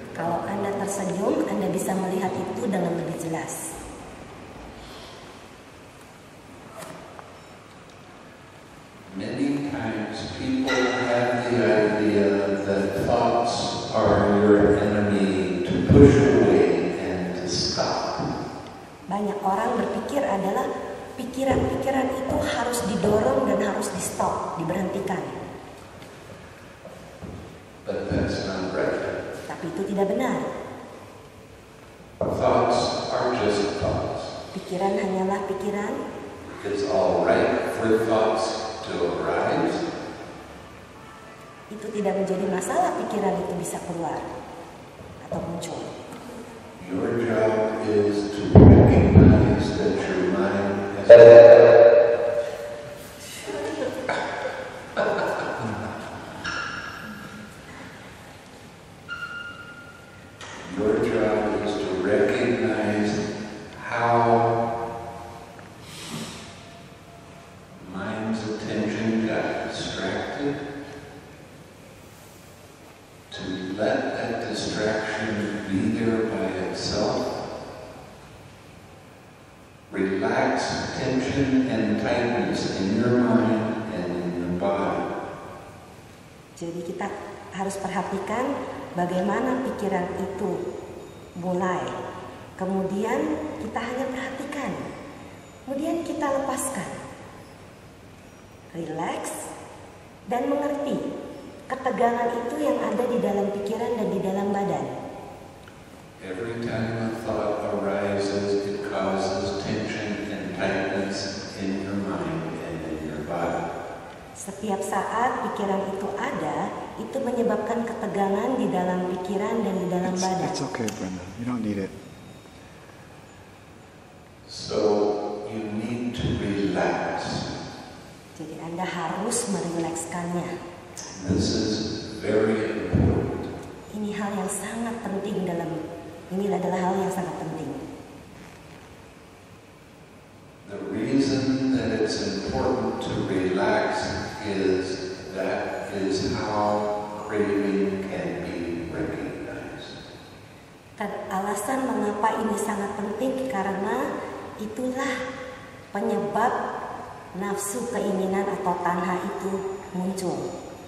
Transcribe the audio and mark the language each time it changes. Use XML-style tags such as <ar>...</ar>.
<id>Kalau Anda tersenyum, Anda bisa melihat itu dengan lebih jelas.</id> <en>Many times people have the idea that thoughts are your enemy to push away and to stop.</en> <id>Banyak orang berpikir adalah pikiran-pikiran itu harus didorong dan harus di-stop, diberhentikan.</id> <en>But that's not right.</en> <id>Tapi itu tidak benar.</id> <en>Thoughts are just thoughts.</en> <id>Pikiran hanyalah pikiran.</id> <en>It's all right for thoughts to arise.</en> <id>Itu tidak menjadi masalah pikiran itu bisa keluar atau muncul.</id> <en>Your job is to recognize that your mind has Your job is to recognize how mind's attention got distracted, to let that distraction be there by itself. Relax tension and tightness in your mind and in your body.</en> <id>Jadi kita harus perhatikan bagaimana pikiran itu mulai. Kemudian kita hanya perhatikan. Kemudian kita lepaskan. Relax dan mengerti ketegangan itu yang ada di dalam pikiran dan di dalam badan.</id> <en>Every time a thought arises, it causes tension and tightness in your mind and in your body.</en> <id>Setiap saat pikiran itu ada, itu menyebabkan ketegangan di dalam pikiran dan di dalam badan.</id> <en>It's okay, Brenda. You don't need it. So you need to relax.</en> <id>Jadi Anda harus merilekskannya.</id> <en>This is very important.</en> <id>Ini hal yang sangat penting ini adalah hal yang sangat penting.</id> <en>The reason that it's important to relax is that is how craving can be recognized.</en> <id>Alasan mengapa ini sangat penting karena itulah penyebab nafsu keinginan atau tanha itu muncul.</id>